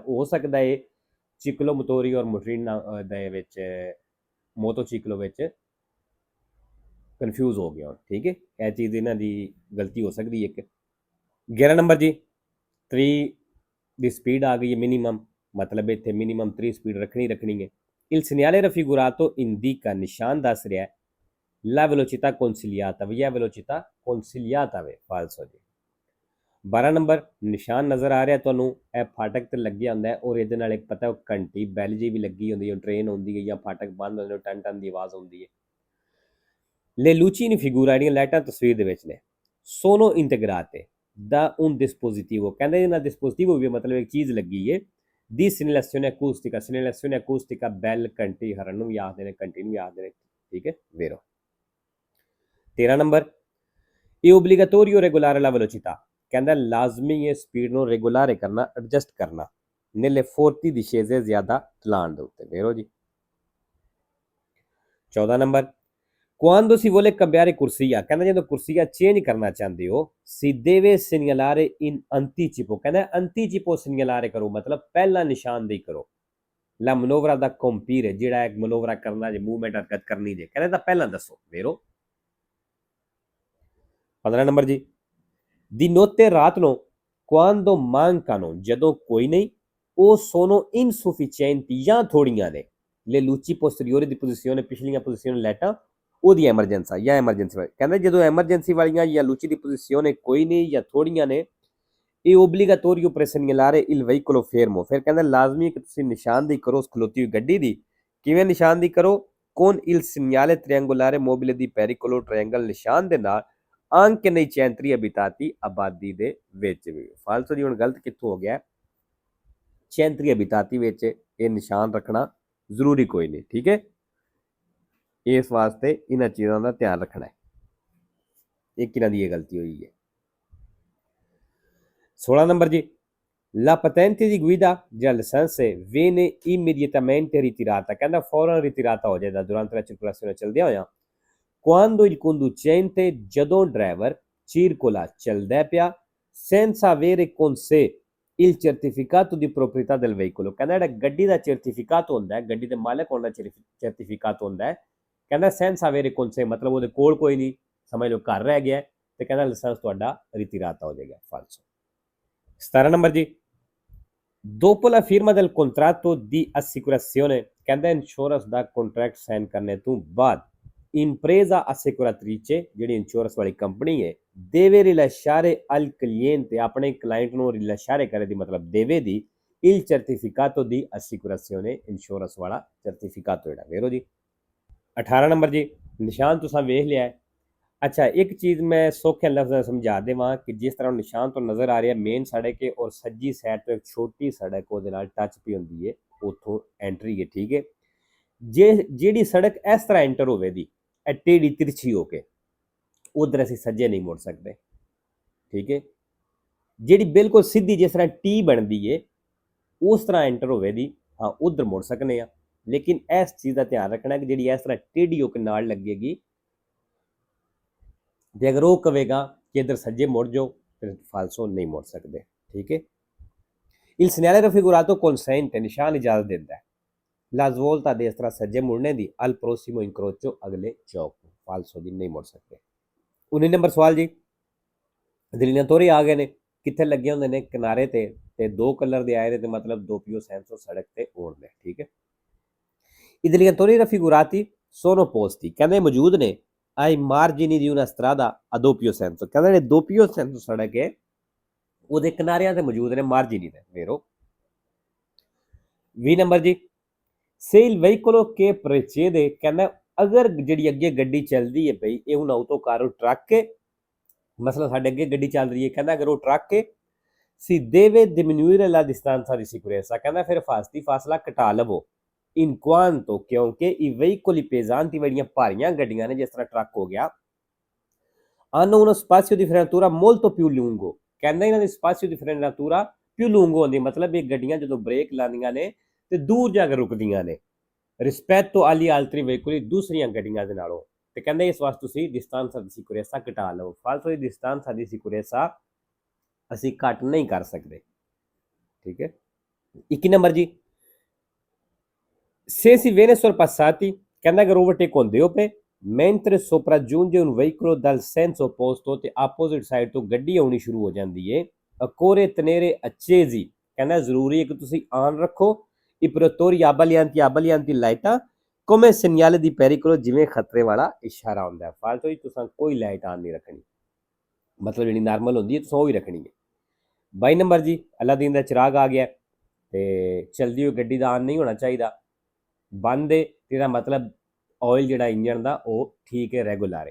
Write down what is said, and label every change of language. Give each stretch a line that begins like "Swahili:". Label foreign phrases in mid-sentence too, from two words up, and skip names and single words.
Punjabi: ਹੋ ਸਕਦਾ ਹੈ ਚਿਕਲੋ ਮੋਟੋਰੀ ਔਰ ਮੋਟਰੀਨਾ ਦੇ ਵਿੱਚ, ਮੋਟੋਚਿਕਲੋ ਵਿੱਚ ਕਨਫਿਊਜ਼ ਹੋ ਗਿਆ। ਠੀਕ ਹੈ, ਇਹ ਚੀਜ਼ ਇਹਨਾਂ ਦੀ ਗਲਤੀ ਹੋ ਸਕਦੀ ਹੈ। ਇੱਕ 11 ਨੰਬਰ ਜੀ, 3 ਦੀ ਸਪੀਡ ਆ ਗਈ ਹੈ ਮਿਨੀਮਮ, ਮਤਲਬ ਇੱਥੇ ਮਿਨੀਮਮ 3 ਸਪੀਡ ਰੱਖਣੀ ਹੈ।
Italian: il segnale raffigurato indica,
Punjabi: ਨਿਸ਼ਾਨ ਦੱਸ ਰਿਹਾ ਹੈ
Italian: la velocità consigliata,
Punjabi: ਵੀ ਇਹ
Italian: velocità consigliata
Punjabi: ਵੇ। ਫਾਲਸੋ ਜੀ। 12 ਨੰਬਰ, ਨਿਸ਼ਾਨ ਨਜ਼ਰ ਆ ਰਿਹਾ ਤੁਹਾਨੂੰ, ਇਹ ਫਾਟਕ ਤੇ ਲੱਗਿਆ ਹੁੰਦਾ ਹੈ, ਔਰ ਇਹਦੇ ਨਾਲ ਇੱਕ ਪਤਾ ਘੰਟੀ ਬੈਲ ਜੀ ਵੀ ਲੱਗੀ ਹੁੰਦੀ ਹੈ, ਟ੍ਰੇਨ ਹੁੰਦੀ ਹੈ ਜਾਂ ਫਾਟਕ ਬੰਦ ਹੁੰਦੇ, ਟਨ ਟਨ ਦੀ ਆਵਾਜ਼ ਹੁੰਦੀ ਹੈ।
Italian: Le luci in figura,
Punjabi: ਜਿਹੜੀਆਂ ਲਾਈਟਾਂ ਤਸਵੀਰ ਦੇ ਵਿੱਚ ਨੇ,
Italian: sono integrate da un dispositivo,
Punjabi: ਕਹਿੰਦੇ ਇਹਨਾਂ dispositivo ਵੀ ਮਤਲਬ ਇੱਕ ਚੀਜ਼ ਲੱਗੀ ਹੈ,
Italian: di segnalazione acustica, segnalazione acustica,
Punjabi: ਬੈਲ, ਘੰਟੀ, ਹਰਨ ਨੂੰ ਵੀ ਆਖਦੇ ਨੇ, ਘੰਟੀ ਨੂੰ ਵੀ ਆਖਦੇ ਨੇ। ਠੀਕ ਹੈ, ਵੇਰੋ। 13 ਨੰਬਰ,
Italian: è obbligatorio regolare la velocità,
Punjabi: ਕਹਿੰਦਾ ਲਾਜ਼ਮੀ ਹੈ ਸਪੀਡ ਨੂੰ ਰੈਗੂਲਰ ਕਰਨਾ, ਐਡਜਸਟ ਕਰਨਾ
Italian: nelle forti discese,
Punjabi: ਜ਼ਿਆਦਾ ਢਲਾਣ ਦੇ ਉੱਤੇ। ਵੇਰੋ ਜੀ। 14 ਨੰਬਰ,
Italian: quando si vuole cambiare corsia,
Punjabi: ਕਹਿੰਦਾ ਜਦੋਂ ਕੁਰਸੀਆ ਚੇਂਜ ਕਰਨਾ ਚਾਹੁੰਦੇ ਹੋ,
Italian: si deve segnalare in anticipo,
Punjabi: ਕਹਿੰਦਾ
Italian: anticipo segnalare
Punjabi: ਕਰੋ, ਮਤਲਬ ਪਹਿਲਾਂ ਨਿਸ਼ਾਨਦੇਹੀ ਕਰੋ।
Italian: la manovra da compiere,
Punjabi: ਜਿਹੜਾ ਇੱਕ ਮਨੋਵਰਾ ਕਰਨਾ ਜੇ, ਮੂਵਮੈਂਟ ਹਰਕਤ ਕਰਨੀ ਜੇ, ਕਹਿੰਦਾ ਤਾਂ ਪਹਿਲਾਂ ਦੱਸੋ। ਵੇਰੋ। 15 ਨੰਬਰ ਜੀ,
Italian: di notte,
Punjabi: ਰਾਤ ਨੂੰ,
Italian: quando mancano,
Punjabi: ਜਦੋਂ ਕੋਈ ਨਹੀਂ, ਉਹ
Italian: sono insufficienti,
Punjabi: ਜਾਂ ਥੋੜੀਆਂ ਨੇ,
Italian: le luci posteriori di posizione,
Punjabi: ਪਿਛਲੀਆਂ ਪੋਜੀਸ਼ਨ ਲਾਈਟਾਂ, ਉਹਦੀ ਐਮਰਜੈਂਸਾ ਜਾਂ ਐਮਰਜੈਂਸੀ ਵਾਲੀ, ਕਹਿੰਦਾ ਜਦੋਂ ਐਮਰਜੈਂਸੀ ਵਾਲੀਆਂ ਜਾਂ ਲੂਚੀ ਦੀ ਪੋਜੀਸ਼ਨ ਕੋਈ ਨਹੀਂ ਜਾਂ ਥੋੜੀਆਂ ਨੇ, ਇਹ ਓਬਲੀਗਾਟੋਰੀਓ
Italian: per segnalare il veicolo fermo,
Punjabi: ਫਿਰ ਕਹਿੰਦਾ ਲਾਜ਼ਮੀ ਕਿ ਤੁਸੀਂ ਨਿਸ਼ਾਨਦੇਹੀ ਕਰੋ ਉਸ ਖਲੋਤੀ ਹੋਈ ਗੱਡੀ ਦੀ। ਕਿਵੇਂ ਨਿਸ਼ਾਨਦੇਹੀ ਕਰੋ?
Italian: con il segnale triangolare mobile di pericolo,
Punjabi: ਟ੍ਰਾਇੰਗਲ ਨਿਸ਼ਾਨ ਦੇ ਨਾਲ,
Italian: anche nei centri abitati,
Punjabi: ਆਬਾਦੀ ਦੇ ਵਿੱਚ ਵੀ। ਫਾਲਤੂ ਜੀ ਹੁਣ ਗਲਤ ਕਿੱਥੋਂ ਹੋ ਗਿਆ?
Italian: centri abitati
Punjabi: ਵਿੱਚ ਇਹ ਨਿਸ਼ਾਨ ਰੱਖਣਾ ਜ਼ਰੂਰੀ ਕੋਈ ਨਹੀਂ। ਠੀਕ ਹੈ, ਇਸ ਵਾਸਤੇ ਇਹਨਾਂ ਚੀਜ਼ਾਂ ਦਾ ਧਿਆਨ ਰੱਖਣਾ ਹੈ। ਇਹ ਕਿਹਨਾਂ ਦੀ ਇਹ ਗਲਤੀ ਹੋਈ ਹੈ। 16 ਨੰਬਰ ਜੀ,
Italian: La patente di guida già license viene immediatamente ritirata,
Punjabi: ਕਹਿੰਦਾ ਫੌਰਨ ਰਿਟਿਰਾਤਾ ਹੋ ਜਾਏਗਾ
Italian: durante la circolazione
Punjabi: ਚੱਲਦਿਆਂ ਹੋਇਆ
Italian: quando il conducente,
Punjabi: ਜਦੋਂ ਡਰਾਈਵਰ
Italian: circola
Punjabi: ਚੱਲਦਾ ਪਿਆ
Italian: senza avere con sé il certificato di proprietà del veicolo,
Punjabi: ਕਹਿੰਦਾ ਜਿਹੜਾ ਗੱਡੀ ਦਾ ਸਰਟੀਫਿਕੇਟ ਹੁੰਦਾ ਹੈ, ਗੱਡੀ ਦੇ ਮਾਲਕ ਹੋਣ ਦਾ ਸਰਟੀਫਿਕੇਟ ਹੁੰਦਾ ਹੈ, ਕਹਿੰਦਾ
Italian: senza avere con sé
Punjabi: ਮਤਲਬ ਉਹਦੇ ਕੋਲ ਕੋਈ ਨਹੀਂ, ਸਮਝ ਲਓ ਘਰ ਰਹਿ ਗਿਆ ਤੇ ਕਹਿੰਦਾ ਲਾਇਸੈਂਸ ਤੁਹਾਡਾ ਰਿਟਿਰਾਤਾ ਹੋ ਜਾਏਗਾ। ਫਾਲਸੋ। 17 ਨੰਬਰ ਜੀ,
Italian: dopo la firma del contratto di assicurazione,
Punjabi: ਕਹਿੰਦਾ ਇੰਸ਼ੋਰੈਂਸ ਦਾ ਕੰਟਰੈਕਟ ਸਾਈਨ ਕਰਨੇ ਤੋਂ ਬਾਅਦ
Italian: impresa assicuratrice
Punjabi: ਜਿਹੜੀ ਇੰਸ਼ੋਰੈਂਸ ਵਾਲੀ ਕੰਪਨੀ ਹੈ
Italian: deve rilasciare al cliente,
Punjabi: ਆਪਣੇ ਕਲਾਇੰਟ ਨੂੰ ਰਿਲਾਸ਼ਾਰੇ ਕਰੇ ਦੀ ਮਤਲਬ ਦੇਵੇ ਦੀ
Italian: il certificato di assicurazione,
Punjabi: ਇੰਸ਼ੋਰੈਂਸ ਵਾਲਾ ਸਰਟੀਫਿਕੇਟ ਜਿਹੜਾ ਵੇਰੋ ਜੀ। 18 ਨੰਬਰ ਜੀ, ਨਿਸ਼ਾਨ ਤੁਸੀਂ ਵੇਖ ਲਿਆ ਹੈ। ਅੱਛਾ, ਇੱਕ ਚੀਜ਼ ਮੈਂ ਸੌਖੇ ਲਫ਼ਜ਼ ਸਮਝਾ ਦੇਵਾਂ ਕਿ ਜਿਸ ਤਰ੍ਹਾਂ ਨਿਸ਼ਾਨ ਤੋ ਨਜ਼ਰ ਆ ਰਿਹਾ ਹੈ ਮੇਨ ਸੜਕ ਹੈ ਔਰ ਸੱਜੀ ਸਾਈਡ ਤੋ ਇੱਕ ਛੋਟੀ ਸੜਕ ਵੋ ਟੱਚ ਭੀ ਹੋਂਗੀ ਹੈ, ਉਤੋਂ ਐਂਟਰੀ ਹੈ। ਠੀਕ ਹੈ, ਜੀ ਸੜਕ ਇਸ ਤਰ੍ਹਾਂ ਐਂਟਰ ਹੋਗੀ ਟੇਢੀ ਤਿਰਛੀ ਹੋਕੇ ਉਧਰ ਅਸੀਂ ਸੱਜੇ ਨਹੀਂ ਮੁੜ ਸਕਤੇ। ਠੀਕ ਹੈ, ਜੀ ਬਿਲਕੁਲ ਸੀਧੀ ਜਿਸ ਤਰ੍ਹਾਂ ਟੀ ਬਣਤੀ ਹੈ ਉਸ ਤਰ੍ਹਾਂ ਐਂਟਰ ਹੋਗੀ, ਹਾਂ ਉਧਰ ਮੁੜ ਸਕਣੇ, ਲੇਕਿਨ ਇਸ ਚੀਜ਼ ਕਾ ਧਿਆਨ ਰਖਨਾ ਕਿ ਜੀ ਇਸ ਤਰ੍ਹਾਂ ਟੇਢੀ ਹੋਕਰ ਨਾਲ ਲਗੇਗੀ ਤੋ ਅਗਰ ਵੋ ਕਹੇਗਾ ਕਿ ਇਧਰ ਸੱਜੇ ਮੁੜ ਜਾਓ ਫਿਰ ਫਾਲਸੋ ਨਹੀਂ ਮੁੜ ਸਕਤੇ। ਠੀਕ ਹੈ,
Italian: il segnale raffigurato consente,
Punjabi: ਨਿਸ਼ਾਨ ਇਜਾਜ਼ਤ ਦੇਤਾ ਹੈ
Italian: la svolta di destra
Punjabi: ਸੱਜੇ ਮੁੜਨੇ ਦੀ
Italian: al prossimo incrocio,
Punjabi: ਅਗਲੇ ਚੌਕ ਕੋ, ਫਾਲਸੋ ਜੀ ਨਹੀਂ ਮੁੜ ਸਕਤੇ। 19 ਨੰਬਰ ਸਵਾਲ ਜੀ, ਦਲੀਲਾਂ ਆ ਗਏ ਨੇ ਕਿੱਥੇ ਲੱਗੇ ਹੋਂਦੇ ਨੇ ਕਿਨਾਰੇ ਤੇ ਦੋ ਕਲਰ ਦੇ ਆਏ ਨੇ ਤੇ ਮਤਲਬ
Italian: doppio senso
Punjabi: ਸੜਕ ਤੇ ਹੋਣ ਦੇ। ਠੀਕ ਹੈ,
Italian: i delineatori raffigurati sono posti,
Punjabi: ਕਹਿੰਦੇ ਮੌਜੂਦ ਨੇ
Italian: ai margini di una strada a doppio senso,
Punjabi: ਕਹਿੰਦੇ ਨੇ
Italian: doppio senso
Punjabi: ਸੜਕ ਹੈ ਉਹਦੇ ਕਿਨਾਰਿਆਂ ਤੇ ਮੌਜੂਦ ਨੇ ਮਾਰਜਿਨੀ ਦੇ ਵੇਰੋ। 20 ਨੰਬਰ ਜੀ,
Italian: se il veicolo che precede,
Punjabi: ਕਹਿੰਦਾ ਅਗਰ ਜਿਹੜੀ ਅੱਗੇ ਗੱਡੀ ਚੱਲਦੀ ਹੈ ਪਈ ਇਹ ਹੁਣ autocarro ਟਰੱਕ ਹੈ, ਮਸਲਾ ਸਾਡੇ ਅੱਗੇ ਗੱਡੀ ਚੱਲ ਰਹੀ ਹੈ, ਕਹਿੰਦਾ ਅਗਰ ਉਹ ਟਰੱਕ ਹੈ
Italian: si deve diminuire la distanza di sicurezza,
Punjabi: ਕਹਿੰਦਾ ਫਿਰ ਹਿਫਾਜ਼ਤੀ ਫਾਸਲਾ ਘਟਾ ਲਵੋ
Italian: in quanto,
Punjabi: क्योंकि
Italian: i veicoli pesanti
Punjabi: ਜਿਹੜੀਆਂ ਭਾਰੀਆਂ ਗੱਡੀਆਂ ਨੇ ਜਿਸ ਤਰ੍ਹਾਂ ਟਰੱਕ ਹੋ ਗਿਆ
Italian: hanno uno spazio di frenatura molto più lungo,
Punjabi: ਕਹਿੰਦਾ ਇਹਨਾਂ ਦੀ
Italian: spazio di frenatura più lungo
Punjabi: ਹੁੰਦੀ, ਮਤਲਬ ਇਹ ਗੱਡੀਆਂ ਜਦੋਂ ਬ੍ਰੇਕ ਲਾਉਂਦੀਆਂ ਨੇ ਤੇ ਦੂਰ ਜਾ ਕੇ ਰੁਕਦੀਆਂ ਨੇ
Italian: rispetto agli altri veicoli,
Punjabi: ਦੂਸਰੀਆਂ ਗੱਡੀਆਂ ਦੇ ਨਾਲੋਂ, ਤੇ ਕਹਿੰਦੇ ਇਸ ਵਾਸਤੇ ਤੁਸੀਂ
Italian: distanza di sicurezza
Punjabi: ਘਟਾ ਲਓ। ਫਾਲਤੂ ਦੀ
Italian: distanza di sicurezza
Punjabi: ਅਸੀਂ ਘੱਟ ਨਹੀਂ ਕਰ ਸਕਦੇ। ਠੀਕ ਹੈ, 21 ਨੰਬਰ ਜੀ,
Italian: se si viene sorpassati,
Punjabi: ਕਹਿੰਦਾ ਅਗਰ ਓਵਰਟੇਕ ਹੁੰਦੇ ਹੋ ਪਏ
Italian: mentre sopraggiunge un veicolo dal senso opposto
Punjabi: ਤੇ ਆਪੋਜ਼ਿਟ ਸਾਈਡ ਤੋਂ ਗੱਡੀ ਆਉਣੀ ਸ਼ੁਰੂ ਹੋ ਜਾਂਦੀ ਹੈ
Italian: occorre tenere accesi,
Punjabi: ਕਹਿੰਦਾ ਜ਼ਰੂਰੀ ਹੈ ਕਿ ਤੁਸੀਂ ਆਨ ਰੱਖੋ
Italian: i protettori abbaglianti
Punjabi: ਲਾਈਟਾਂ
Italian: come segnale di pericolo,
Punjabi: ਜਿਵੇਂ ਖਤਰੇ ਵਾਲਾ ਇਸ਼ਾਰਾ ਹੁੰਦਾ ਹੈ। ਫਾਲਤੂ ਤੁਸੀਂ ਕੋਈ ਲਾਈਟ ਆਨ ਨਹੀਂ ਰੱਖਣੀ, ਮਤਲਬ ਜਿਹੜੀ ਨਾਰਮਲ ਹੁੰਦੀ ਹੈ ਤੁਸੀਂ ਉਹ ਹੀ ਰੱਖਣੀ ਹੈ। 22 ਨੰਬਰ ਜੀ, ਅਲਾਦੀਨ ਦਾ ਚਿਰਾਗ ਆ ਗਿਆ ਤੇ ਚਲਦੀ ਹੋਈ ਗੱਡੀ ਦਾ ਆਨ ਨਹੀਂ ਹੋਣਾ ਚਾਹੀਦਾ, ਬੰਦ ਹੈ ਇਹਦਾ ਮਤਲਬ ਆਇਲ ਜਿਹੜਾ ਇੰਜਨ ਦਾ ਉਹ ਠੀਕ ਹੈ, ਰੈਗੂਲਰ ਹੈ।